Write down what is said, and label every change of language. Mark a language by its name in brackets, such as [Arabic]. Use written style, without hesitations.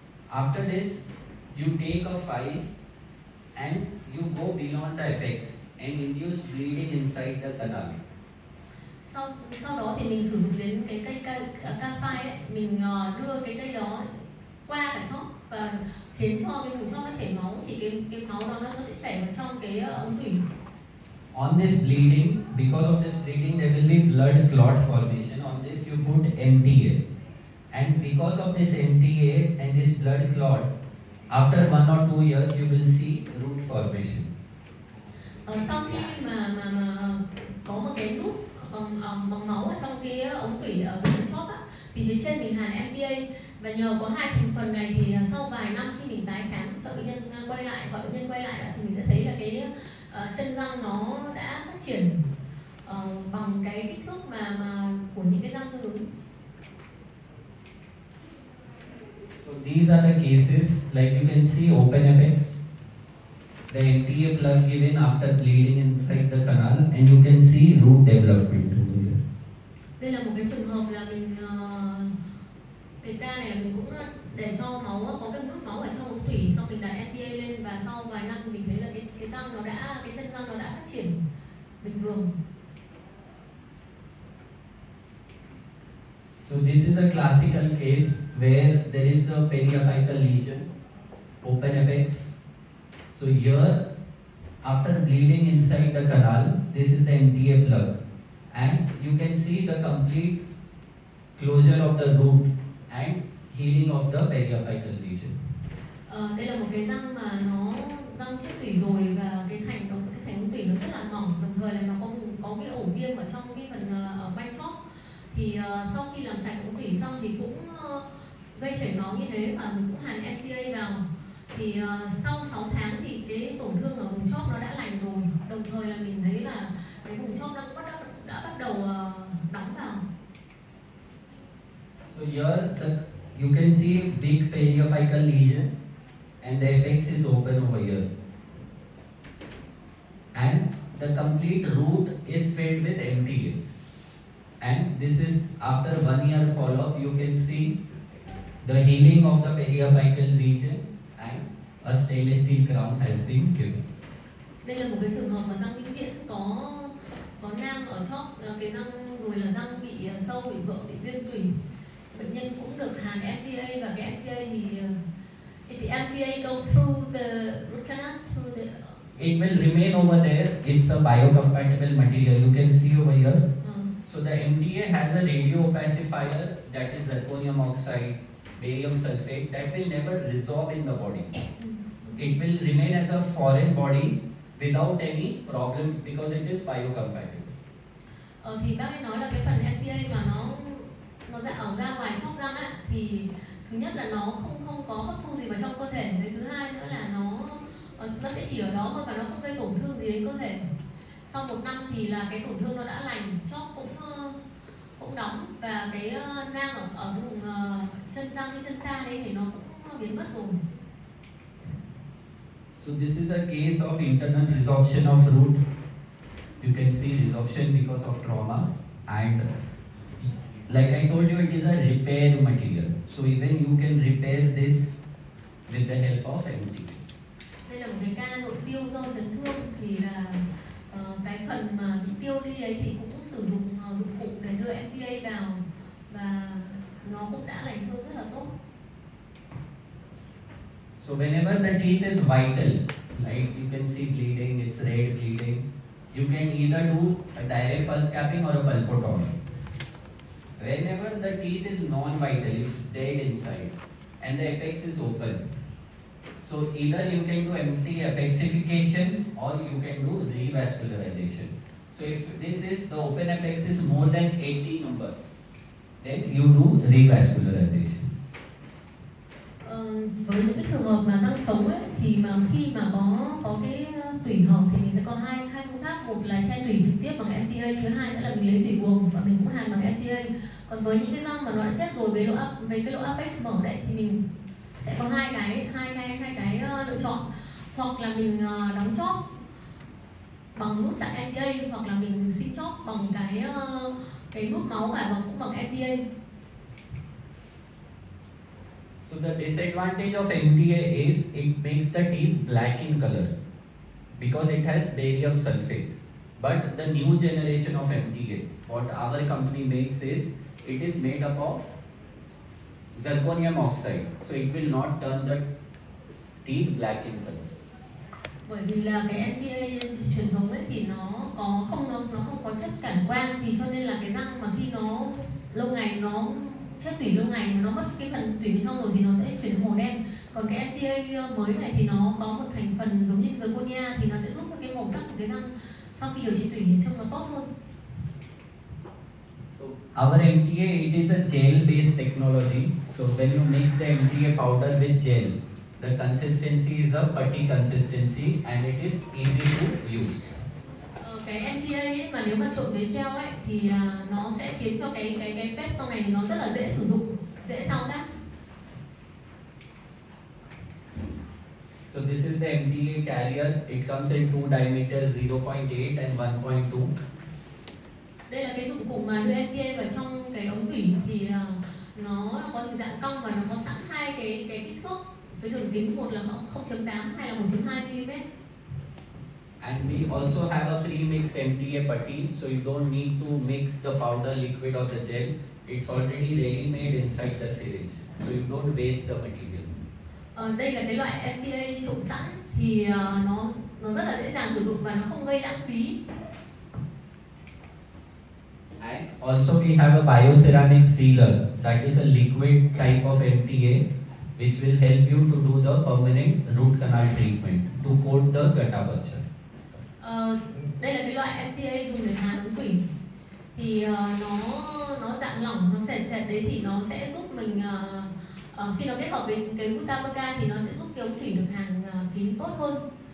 [English] After this, you take a file and you go beyond the apex and induce bleeding inside the canal. [Vietnamese] Sau đó thì mình sử dụng đến cái cây canphai ấy, mình đưa cái cây đó qua cả chóp và khiến cho cái vùng chóp nó chảy máu, thì cái máu đó nó sẽ chảy vào trong cái ống tủy. [English] On this bleeding, because of this bleeding, there will be blood clot formation. On this, you put MTA, and because of this MTA and this blood clot, after 1 or 2 years, you will see root formation. [Vietnamese] Sau khi mà có một cái nút bằng máu ở trong cái ống tủy ở bên chóp á, thì phía trên mình hàn MTA, và nhờ có hai thành phần này thì sau vài năm khi mình tái khám cho bệnh nhân quay lại, gọi bệnh nhân quay lại, thì mình sẽ thấy là cái chân răng nó đã phát triển bằng cái kích thước mà của những cái răng tương ứng. [English] So these are the cases, like you can see OpenFX, the MTA plug given after bleeding inside the canal, and you can see root development over here. [Vietnamese] Đây là một cái trường hợp là mình cái ca này là mình cũng để cho máu, có cái nút máu ở trong ống tủy, xong mình đặt MTA lên, và sau vài năm thì mình thấy là cái răng nó đã, cái chân răng nó đã phát triển bình thường. [English] So this is a classical case where there is a periapical lesion, OpenFX. So here, after bleeding inside the canal, this is the MTA plug, and you can see the complete closure of the root and healing of the periapical lesion. [Vietnamese] Đây là một cái răng mà nó răng chết tủy rồi, và cái thành ống tủy nó rất là mỏng, đồng thời là nó có cái ổ viêm ở trong cái phần ở quanh chóp. Thì sau khi làm sạch ống tủy xong thì cũng gây chảy máu như thế, và mình cũng hàn MTA vào. Thì sau 6 tháng thì cái tổn thương ở vùng chóp nó đã lành rồi, đồng thời là mình thấy là cái vùng chóp nó cũng đã bắt đầu đóng vào. [English] So here you can see big periapical lesion, and the apex is open over here. And the complete root is filled with MTA. And this is after 1 year follow-up, you can see the healing of the periapical region and a stainless steel crown has been given. [Vietnamese] Đây là một cái trường hợp mà răng vĩnh viễn có nang ở chóp cái răng, rồi là răng bị sâu, bị vỡ, bị viêm tủy. Bệnh nhân cũng được hàn MTA, và cái MTA thì [English] MTA goes through the [Vietnamese] root canal, through the [English] It will remain over there. It's a biocompatible material. You can see over here. So the MTA has a radio opacifier, that is zirconium oxide, barium sulfate, that will never resolve in the body. It will remain as a foreign body without any problem because it is biocompatible. [Vietnamese] Thì bác ấy nói là cái phần MTA mà nó ra ở ra ngoài chóp răng á, thì thứ nhất là nó không có hấp thu gì vào trong cơ thể, cái thứ hai nữa là nó sẽ chỉ ở đó thôi và nó không gây tổn thương gì đến cơ thể. Sau 1 năm thì là cái tổn thương nó đã lành, chóp cũng đóng, và cái nang ở vùng chân răng, cái chân xa đấy thì nó cũng biến mất rồi. [English] So this is a case of internal resorption of root. You can see resorption because of trauma, and like I told you, it is a repair material. So even you can repair this with the help of MTA. [Vietnamese] Đây là một cái ca nội tiêu do chấn thương, thì là cái phần mà bị tiêu đi ấy thì cũng sử dụng dụng cụ để đưa MTA vào, và nó cũng đã lành thương rất là tốt. [English] So whenever the teeth is vital, like you can see bleeding, it's red bleeding, you can either do a direct pulp capping or a pulpotomy. Whenever the teeth is non-vital, it's dead inside, and the apex is open. So either you can do empty apexification or you can do revascularization. So if this is the open apex is more than 80 number, then you do revascularization. [Vietnamese] Với những cái trường hợp mà răng sống ấy, thì mà khi mà có cái tủy hồng thì mình sẽ có hai phương pháp, một là che tủy trực tiếp bằng MTA, thứ hai nữa là mình lấy tủy buồng và mình cũng hàn bằng MTA. Còn với những cái răng mà nó đã chết rồi với cái lỗ apex mở đấy thì mình sẽ có hai cái lựa chọn, hoặc là mình đóng chóp bằng nút chặn MTA, hoặc là mình xin chóp bằng cái nút máu và cũng bằng MTA. [English] So the disadvantage of MTA is it makes the teeth black in color because it has barium sulfate. But the new generation of MTA, what our company makes is, it is made up of zirconium oxide, so it will not turn the teeth black in color. [Vietnamese] Bởi vì là cái MTA truyền thống ấy thì nó không có chất cản quang, thì cho nên là cái răng mà khi nó lâu ngày nó chết tủy lâu ngày, nó mất cái phần tủy bên trong rồi thì nó sẽ chuyển màu đen. Còn cái MTA mới này thì nó có một thành phần giống như zirconia, thì nó sẽ giúp cái màu sắc của cái răng sau khi điều trị tủy trông nó tốt hơn. [English] So our MTA, it is a gel-based technology. So when you mix the MTA powder with gel, the consistency is a putty consistency and it is easy to use. [Vietnamese] Cái MTA ấy, mà nếu mà trộn với gel ấy thì nó sẽ khiến cho cái paste này nó rất là dễ sử dụng, dễ thao tác. [English] So this is the MTA carrier. It comes in two diameters, 0.8 and 1.2. [Vietnamese] Đây là cái dụng cụ mà đưa MTA vào trong cái ống tủy, thì nó có hình dạng cong và nó có sẵn hai cái kích thước với đường kính, một là 0.8 hay là 1.2 mm. [English] And we also have a pre-mixed MTA putty, so you don't need to mix the powder liquid or the gel. It's already ready-made inside the syringe, so you don't waste the material. [Vietnamese] Đây là cái loại MTA trộn sẵn, thì nó rất là dễ dàng sử dụng và nó không gây lãng phí. [English] And also we have a bioceramic sealer, that is a liquid type of MTA which will help you to do the permanent root canal treatment to coat the gutta percha. [Vietnamese] Đây là cái loại MTA dùng để hàn ống tủy, thì nó dạng lỏng, nó sệt đấy, thì nó sẽ giúp mình khi nó kết hợp với cái gutta percha thì nó sẽ giúp cái ống tủy được hàn kín tốt hơn.